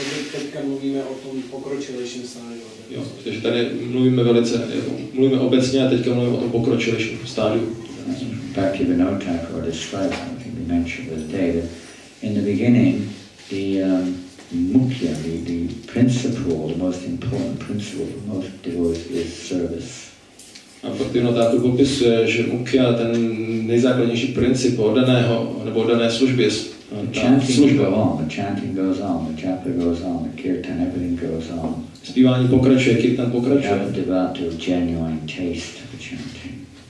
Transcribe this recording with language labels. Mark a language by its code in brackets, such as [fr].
[cs] teďka mluvíme o tom pokročilejším stádiu. Jo, takže tady mluvíme obecně a teďka mluvíme o tom pokročilejším stádiu. [en] Bhaktivinoda Thakur described, I think we mentioned the other day, that in the beginning, the mukhya, the principle, the most important principle for most devotees is service. [cs] A Bhaktivinoda Thakur popisuje, že mukhya, ten nejzákladnější princip oddaného nebo oddané služby [en] The chanting will go on, the chanting goes on, the japa goes on, the kirtan, everything goes on. [cs] Zpívání pokračuje, kirtan [en] We [cs] pokračuje. [en] have to develop a genuine taste of the chanting.